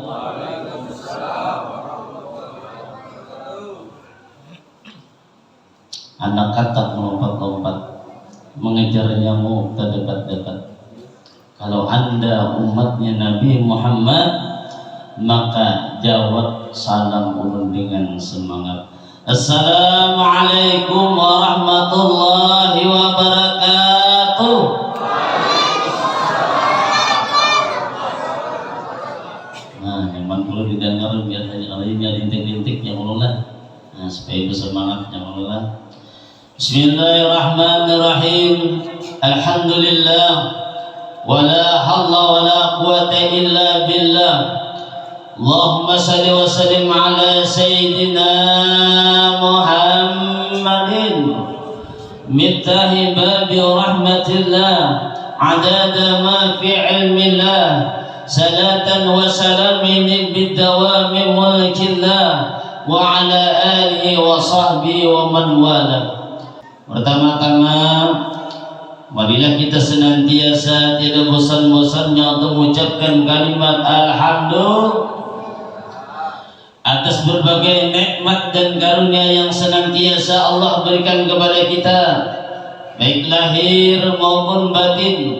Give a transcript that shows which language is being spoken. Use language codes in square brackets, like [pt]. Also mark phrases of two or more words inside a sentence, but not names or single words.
[id] Anak katak melompat-lompat mengejar nyamuk terdekat-dekat. Kalau Anda umatnya Nabi Muhammad, maka jawab salam ulun dengan semangat. [ar] السلام عليكم ورحمة الله وبركاته. Nah, yang perlu didengar biar harinya rintik-rintik yang ulun nah, supaya bersemangat yang ulun. Bismillahirrahmanirrahim. Alhamdulillah. ولا حول ولا قوة إلا بالله. اللهم صل وسلم على سيدنا محمد مفتاح باب رحمة الله عدد ما في علم الله صلاة وسلام بدوام ملك الله وعلى آله وصحبه ومن والى. [id] Pertama-tama marilah kita senantiasa tidak bosan-bosannya untuk mengucapkan kalimat alhamdulillah atas berbagai nikmat dan karunia yang senantiasa Allah berikan kepada kita, baik lahir maupun batin.